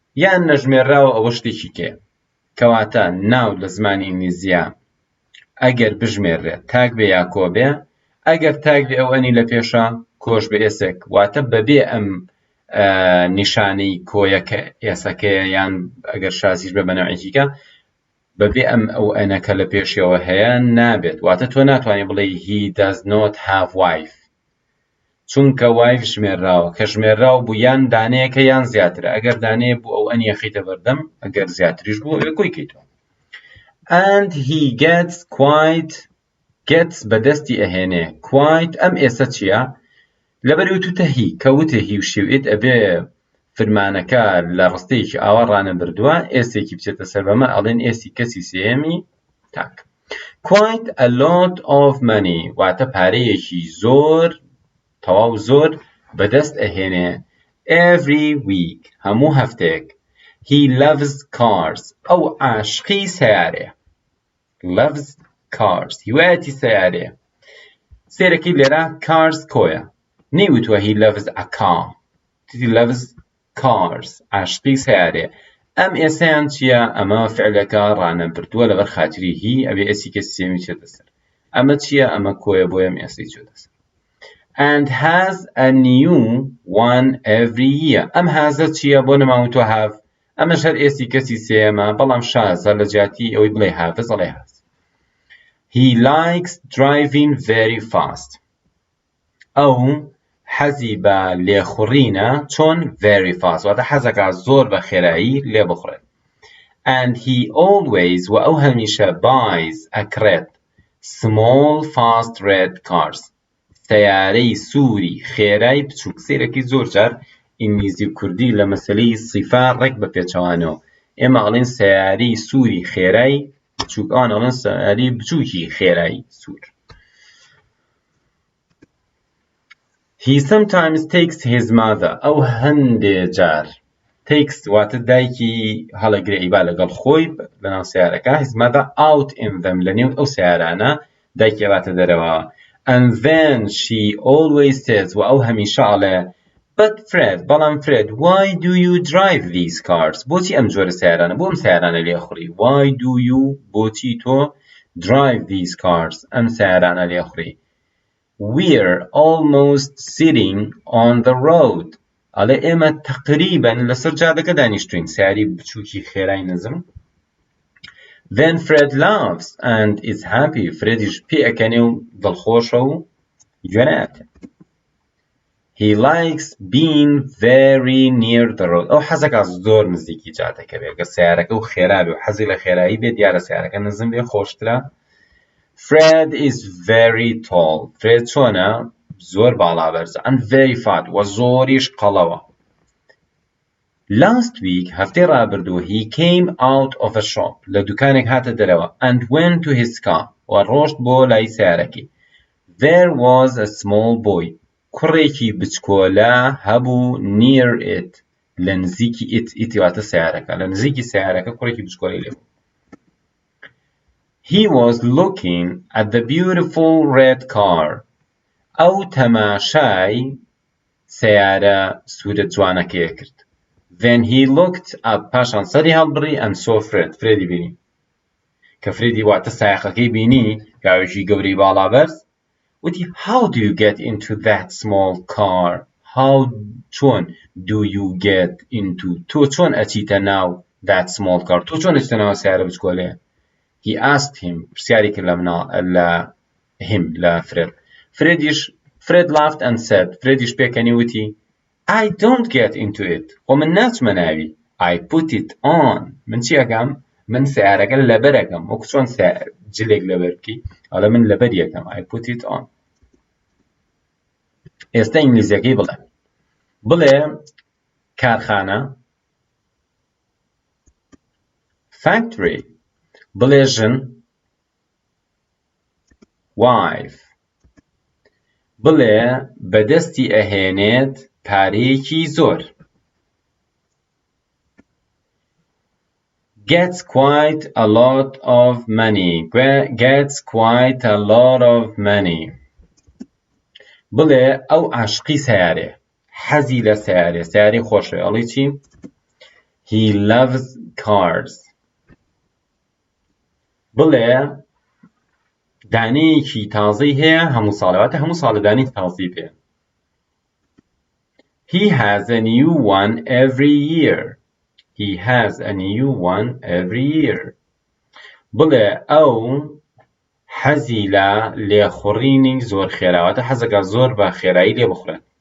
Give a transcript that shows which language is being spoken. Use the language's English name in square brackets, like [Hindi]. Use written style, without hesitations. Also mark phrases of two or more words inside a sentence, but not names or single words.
[Central Kurdish] یان نەژمێراوە ئەوە شتێکی کێ کەواتە ناو لە زمانی ئینگلیزیە ئەگەر بژمێرێت تاک بێ یا کۆ بێ ئەگەر تاک بێ ئەو ئەنی لە پێشە کۆش بە ئێسێک واتە بەبێ ئەم نیشانەی کۆیەکە ئێسەکەیە یان ئەگەر شازیش بە بەنەوەیەکیکە بەبێ ئەم ئەو ئەنەکە لە پێشەوە هەیە نابێت واتە تۆ ناتوانێت بڵێ [English] he does not have wife [Central Kurdish] چونکە wife ژمێراوە کە ژمێراو بوو یان دانەیەکە یان زیاترە ئەگەر دانەیە بوو ئەو ئەنیە خیتە بەردەم ئەگەر زیاتریش بوو ئەوێ کۆی کەیتەوە [English] and he [Central Kurdish] gets بەدەستی ئەهێنێ quite ئەم ئێسە چییە لەبەر وتوتە هی کەوتە هی و شێوئێت ئەبێ فرمانەکە لە ڕستەیەکی ئاوا ڕانەبردووە ئێسێکی بچێتە سەر بەمە ئەڵێن ئێسی کەسی سێمی تاک [English] quite a lot of money [Central Kurdish] واتە پارەیەکی زۆر تەواو زۆر بەدەست ئەهێنێ [English] every week [Central Kurdish] هەموو هەفتەیەک [English] he loves cars [Central Kurdish] ئەو عاشقی سەیارەیە [English] loves cars [Central Kurdish] هیوایەتی سەیارەیە سێرەکەی لێرە cars کۆیە نەیوتووە [English] he loves a car he loves cars [Central Kurdish] عاشقی سەیارەیە ئەم ئێسەیان چییە ئەمە فعلەکە ڕانەبردووە لەبەر خاتری هی ئەبێ ئێسی کەسی سێمی چێتە سەر ئەمە چییە ئەمە کۆیە بۆ ئەم ئێسەی چێتە سەر [English] and has a new one every year [Central Kurdish] ئەم هازە چییە بۆ نەماوتوە have ئەمەش هەر ئێسی کەسی سێمە بەڵام شازە لە جیاتی ئەوەی بڵێ هافز ئەڵێ هاز he [English] likes driving very fast [Central Kurdish] ئەو حەزی بە لێخوڕینە چۆن [English] very fast [Central Kurdish] واتە حەزەکە زۆر بە خێرایی لێ بخڕێت [English] and he always [Central Kurdish] و ئەو هەمیشە buys ئەکرێت [English] small fast red cars [Central Kurdish] سەیارەی سووری خێرای بچووک سێرەکی زۆر جار ئینگلیزی و کوردی لە مەسەلەی سیفا ڕێک بە پێچەوانەوە ئێمە ئەڵێن سەیارەی سووری خێرای بچووک ئەوان ئەڵێن سەیارەی بچووکی خێرای سوور [English] he sometimes takes his mother [Central Kurdish] ئەو هەندێ جار takes واتە دایکی هەڵەگرێ ئیبا لەگەڵ خۆی لەناو سیارەکە [English] his mother out in them [Central Kurdish] لەنێو ئەو سیارانە دایکی ئەباتە دەرەوە [English] and then she always says [Central Kurdish] و ئەو هەمیشە ئەڵێ [English] but Fred [Central Kurdish] بەڵام [English] Fred why do you drive these cars [Central Kurdish] بۆچی ئەم جۆرە سیارانە بۆ ئەم سیارانە لێخوڕی [English] why do you [Central Kurdish] بۆچی تۆ [English] drive these cars [Central Kurdish] ئەم سیارانە لێخوڕی [English] we're almost sitting on the road [Central Kurdish] ئەڵێ ئێمە تەقریبەن لەسەر جادەکە دانیشتوین سیاری بچووکی خێرای نزم [English] then Fred laughs and is happy [Central Kurdish] فرێدیش پێ ئەکەنێ و دڵخۆشە و گوێنایەتێ [English] he likes being very near the road [Central Kurdish] ئەو حەزەکە زۆر نزیکی جادەکە بێ گە سیارەکە و خێرا بێ و حەزی لە خێرایی بێ دیارە سیارەکە نزم بێ خۆشترە [English] Fred is very tall [Central Kurdish] Fred چۆنە زۆر باڵا بەرزە [English] and very fat [Central Kurdish] و زۆریش قەڵەوە [English] last week [Central Kurdish] هەفتەی ڕابردوو [English] he came out of a shop [Central Kurdish] لە دوکانێک هاتە دەرەوە [English] and went to his car [Central Kurdish] و ڕۆشت بۆ لای سیارەکەی [English] there was a small boy [Central Kurdish] کوڕێکی بچکۆلە هەبوو [English] near it [Central Kurdish] لە نزیکی it واتە سیارەکە لە نزیکی سیارەکە کوڕێکی بچکۆلەی لێبوو [English] he was looking at the beautiful red car [Central Kurdish] ئەو تەماشای سیارە سوورە جوانەکەیە کرد [English] then he looked up [Central Kurdish] پاشان سەری هەڵبڕی [English] and saw Fred [Central Kurdish] فرێدی بینی کە فرێدی واتە سایەخەکەی بینی پیاوێکی گەورەی باڵا بەرز وتی [English] how do you get into that small car [Central Kurdish] چۆن [English] do you get into [Central Kurdish] تۆ چۆن ئەچیتە ناو [English] that small car [Central Kurdish] تۆ چۆن ئەچیتە ناو سیارە بچکۆلەیە [English] he asked him [Central Kurdish] پرسیاری کرد لە [English] Fred laughed and said [Central Kurdish] فرێدیش پێکەنی وتی [English] I don't get into it [Central Kurdish] خۆ من ناچمە ناوی [English] I put it on [Central Kurdish] من چی ئەکەم من سیارەکە لەبەر ئەکەم وەکو چۆن جلێک لەبەر بکەی ئەڵێ من لەبەر یەکەم [English] I put it on [Central Kurdish] ئێستا ئینگلیزیەکەی بڵێ کارخانە factory بڵێ ژن wife بڵێ بەدەستی ئەهێنێت پارەیەکی زۆر [English] gets quite a lot of money [Central Kurdish] بڵێ ئەو عاشقی سیارێ حەزی لە سیارێ خۆشە ئەڵی چی [English] He loves cars. [Central Kurdish] بڵێ دانەیەکی تازەی هەیە هەموو ساڵەواتە هەموو ساڵە دانەی تازەی پێ. [English] He has a new one every year. He has a new one every year. [Central Kurdish] بڵێ ئەو حەزی لە لێخوڕینی زۆر خێراواتە حەزەکە زۆر بە خێرایی لێ بخورێت.